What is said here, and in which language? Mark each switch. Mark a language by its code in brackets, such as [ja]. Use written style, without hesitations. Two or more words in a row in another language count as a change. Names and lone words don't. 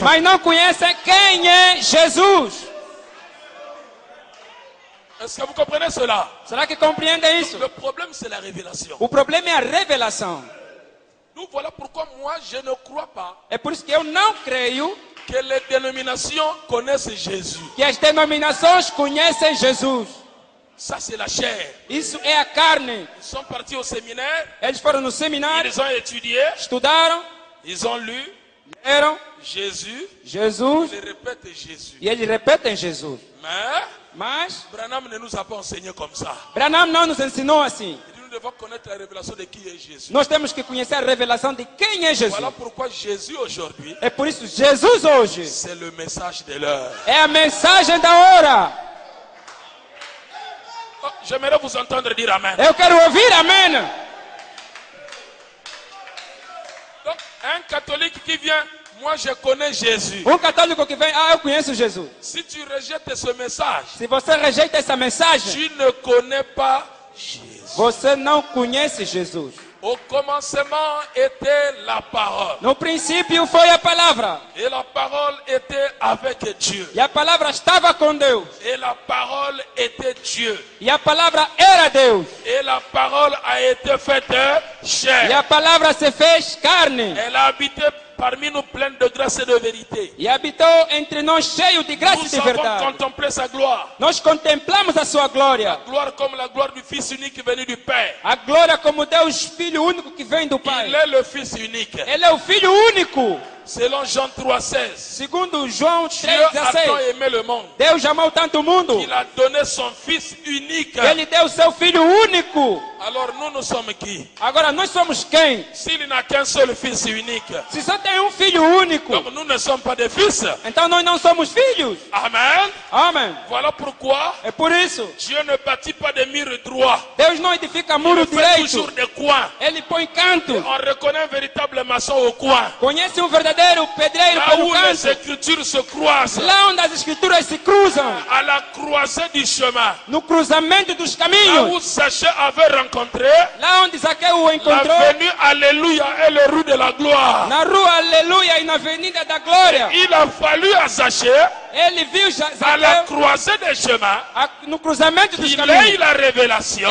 [pt] mas não conhecem quem é Jesus. [fr] Est-ce que vous comprenez cela? [pt] Será que compreendem isso? [fr] Le problème, c'est la révélation. [pt] O problema é a revelação. [fr] Nous voilà pourquoi moi, je ne crois pas [pt] É por isso que eu não creio [fr] que les dénominations connaissent Jésus. [pt] que as denominações conhecem Jesus. [fr] Ça, c'est la chair. [pt] Isso é a carne. [fr] Ils sont partis au séminaire, [pt] Eles foram no seminário, [fr] ils ont étudié, [pt] estudaram, [fr] ils ont lu [pt] leram [fr] Jésus, [pt] Jesus [fr] ils répètent Jésus. [pt] e eles repetem Jesus. [fr] Mais [pt] Mas [fr] Branham ne nous a pas enseigné comme ça. [pt] Branham não nos ensinou assim. [fr] Il dit, nous devons connaître la révélation de qui est Jésus. [pt] Nós temos que conhecer a revelação de quem é Jesus. [fr] Voilà pourquoi Jésus aujourd'hui, [pt] É por isso Jesus hoje [fr] c'est le message de l'heure. [pt] é a mensagem da hora. [fr] Oh, j'aimerais vous entendre dire Amen. [pt] Eu quero ouvir amém. [fr] Donc, un catholique qui vient Moi, je connais Jésus. [pt] católico que vem, eu conheço Jesus. [fr] Si tu rejettes ce message, [pt] Se você rejeita essa mensagem, [fr] tu ne connais pas Jésus. [pt] você não conhece Jesus. [fr] Au commencement était la parole. [pt] No princípio foi a palavra. [fr] Et la parole était avec Dieu. [pt] E a palavra estava com Deus. [fr] Et la parole était Dieu. [pt] E a palavra era Deus. [fr] Et la parole a été faite [pt] E [fr] chair. [pt] a palavra se fez carne. [fr] Elle a habité parmi nous pleine de grâce et de vérité. [pt] E habitou entre nós cheio de graça e [fr] Nous [pt] de [fr] avons [pt] verdade. [fr] contemplé sa gloire. [pt] Nós contemplamos a sua glória. [fr] Gloire comme la gloire du Fils unique venu du Père. [pt] A glória como Deus, Filho único que vem do [fr] Il [pt] Pai. [fr] est le Fils unique. [pt] Ele é o Filho único. [fr] Selon Jean 3,16. [pt] Segundo João [fr] Dieu a tant [pt] 3,16. [fr] aimé le monde [pt] Deus amou tanto o mundo. [fr] qu'il a donné son Fils unique. [pt] Ele deu seu Filho único. [fr] Alors nous sommes qui? [pt] Agora nós somos quem? [fr] S'il n'a qu'un seul Fils unique, [pt] Se só tem um Filho único, [fr] donc nous ne sommes pas des fils. [pt] então nós não somos filhos. [fr] Amen. [pt] Amém. [fr] Voilà pourquoi [pt] É por isso. [fr] Dieu ne bâtit pas des murs droits. [pt] Deus não edifica [fr] Il [pt] muro [fr] fait toujours [pt] direito. [fr] des coins. [pt] Ele põe canto. [fr] On reconnaît un véritable maçon au coin. [pt] Conhece um verdadeiro pedreiro [fr] Là [pt] pelo [fr] où les [pt] canto. [fr] écritures se croisent. [pt] Lá onde as escrituras se cruzam. [fr] À la croisée du chemin. [pt] No cruzamento dos [fr] Là [pt] caminhos. [fr] où Zachée avait rencontré [pt] Lá onde Zaqueu o [fr] la [pt] encontrou. [fr] venue, alléluia, et le rue de la gloire. [pt] Na rua Aleluia e na Avenida da Glória. [fr] Il a fallu à Zachée, [pt] Ele viu [fr] à la [pt] Zaqueu [fr] croisée des chemins, [pt] no cruzamento dos [fr] qu'il ait [pt] caminhos. [fr] la révélation